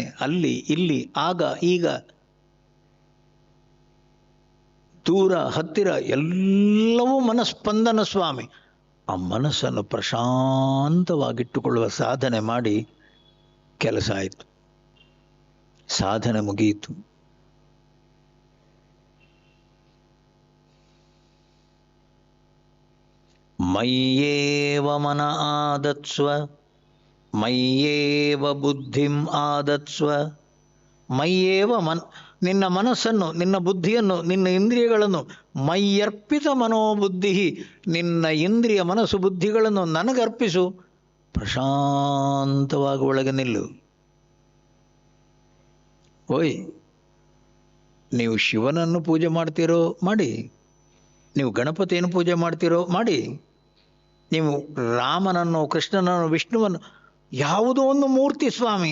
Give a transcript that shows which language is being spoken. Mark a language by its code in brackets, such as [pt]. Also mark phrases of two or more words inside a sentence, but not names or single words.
[kn] ಅಲ್ಲಿ ಇಲ್ಲಿ, ಆಗ ಈಗ, ದೂರ ಹತ್ತಿರ ಎಲ್ಲವೂ ಮನಸ್ಪಂದನ ಸ್ವಾಮಿ. ಆ ಮನಸ್ಸನ್ನು ಪ್ರಶಾಂತವಾಗಿಟ್ಟುಕೊಳ್ಳುವ ಸಾಧನೆ ಮಾಡಿ ಕೆಲಸ ಆಯಿತು, ಸಾಧನೆ ಮುಗಿಯಿತು. [sa] मय्येव मन आधत्स्व मय्येव बुद्धिं आधत्स्व. [kn] ಮಯ್ಯೇವ ನಿನ್ನ ಮನಸ್ಸನ್ನು, ನಿನ್ನ ಬುದ್ಧಿಯನ್ನು, ನಿನ್ನ ಇಂದ್ರಿಯಗಳನ್ನು, [sa] मय्यर्पित मनोबुद्धि, [kn] ನಿನ್ನ ಇಂದ್ರಿಯ ಮನಸ್ಸು ಬುದ್ಧಿಗಳನ್ನು ನನಗರ್ಪಿಸು. ಪ್ರಶಾಂತವಾಗಿ ಒಳಗೆ ನಿಲ್ಲು. ಓಯ್, ನೀವು ಶಿವನನ್ನು ಪೂಜೆ ಮಾಡ್ತೀರೋ ಮಾಡಿ, ನೀವು ಗಣಪತಿಯನ್ನು ಪೂಜೆ ಮಾಡ್ತೀರೋ ಮಾಡಿ, ನೀವು ರಾಮನನ್ನು, ಕೃಷ್ಣನನ್ನು, ವಿಷ್ಣುವನ್ನು, ಯಾವುದೋ ಒಂದು ಮೂರ್ತಿ ಸ್ವಾಮಿ.